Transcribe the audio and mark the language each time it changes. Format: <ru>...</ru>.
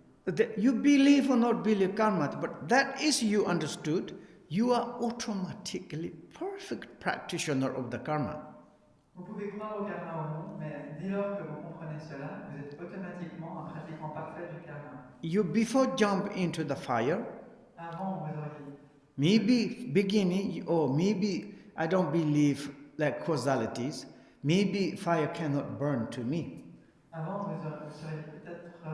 <en>That you believe or not believe karma, but that is you understood. You are automatically perfect practitioner of the karma.</en> <fr>Vous pouvez croire au karma ou non, mais dès lors que vous comprenez cela, vous êtes automatiquement un pratiquant parfait du karma.</fr> <en>You before jump into the fire,</en> <fr>Avant, vous auriez</fr> <en>maybe beginning, or maybe I don't believe like causalities. Maybe fire cannot burn to me.</en> <fr>Avant, vous seriez peut-être</fr>